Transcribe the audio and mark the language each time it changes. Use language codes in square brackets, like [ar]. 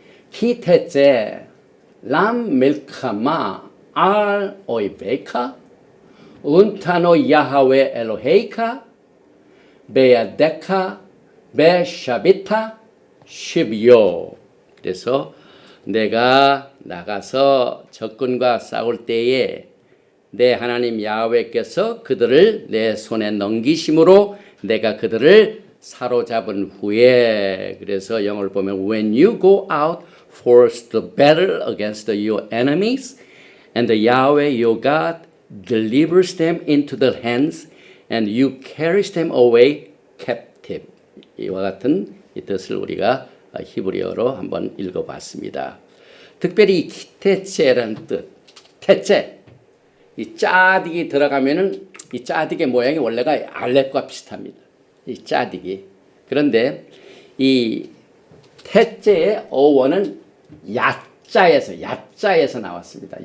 [he] 기태제 람 밀카마 알 오이베카 운타노 야하웨 엘로헤이카 베야데카 베샤비타 십요. [ko] 그래서 내가 나가서 적군과 싸울 때에 내 하나님 야훼께서 그들을 내 손에 넘기심으로 내가 그들을 사로잡은 후에 그래서 영어를 보면 [en] when you go out for the battle against your enemies and the Yahweh your God delivers them into the hands and you carries them away captive. [ko] 이와 같은 이 뜻을 우리가 히브리어로 한번 읽어봤습니다. 특별히 이 기태제라는 뜻, 태제, 이 짜딕이 들어가면은 이 짜딕의 모양이 원래가 알렉과 비슷합니다. 이 짜딕이. 그런데 이 태제의 어원은 야자에서 나왔습니다.